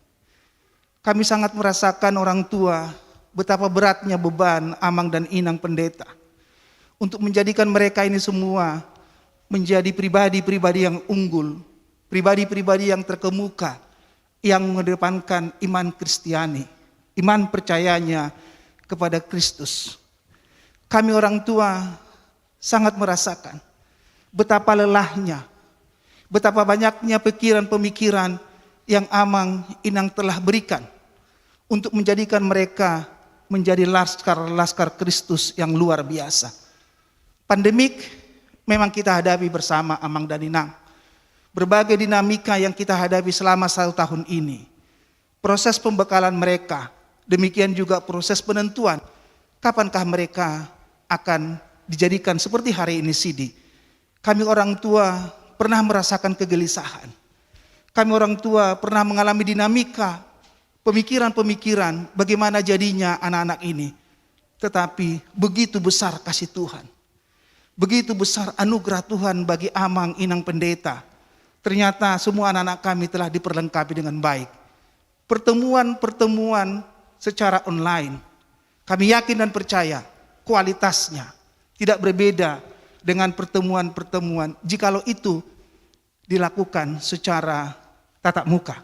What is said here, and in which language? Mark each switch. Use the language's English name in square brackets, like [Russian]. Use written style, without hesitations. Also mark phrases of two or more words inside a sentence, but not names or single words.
[Indonesian] Kami sangat merasakan orang tua betapa beratnya beban amang dan inang pendeta untuk menjadikan mereka ini semua menjadi pribadi-pribadi yang unggul, pribadi-pribadi yang terkemuka, yang mengedepankan iman Kristiani, iman percayanya kepada Kristus. Kami orang tua sangat merasakan betapa lelahnya, betapa banyaknya pikiran-pemikiran yang [Batak Toba] amang inang [Indonesian] telah berikan untuk menjadikan mereka menjadi laskar-laskar Kristus yang luar biasa. Pandemik memang kita hadapi bersama amang dan inang. Berbagai dinamika yang kita hadapi selama 1 tahun ini. Proses pembekalan mereka, demikian juga proses penentuan kapankah mereka akan dijadikan seperti hari ini Sidi. Kami orang tua pernah merasakan kegelisahan. Kami orang tua pernah mengalami dinamika, pemikiran-pemikiran bagaimana jadinya anak-anak ini. Tetapi begitu besar kasih Tuhan. Begitu besar anugerah Tuhan bagi [Batak Toba] amang inang [Indonesian] pendeta. Ternyata semua anak-anak kami telah diperlengkapi dengan baik. Pertemuan-pertemuan secara online. Kami yakin dan percaya kualitasnya tidak berbeda dengan pertemuan-pertemuan jikalau itu dilakukan secara tatap muka.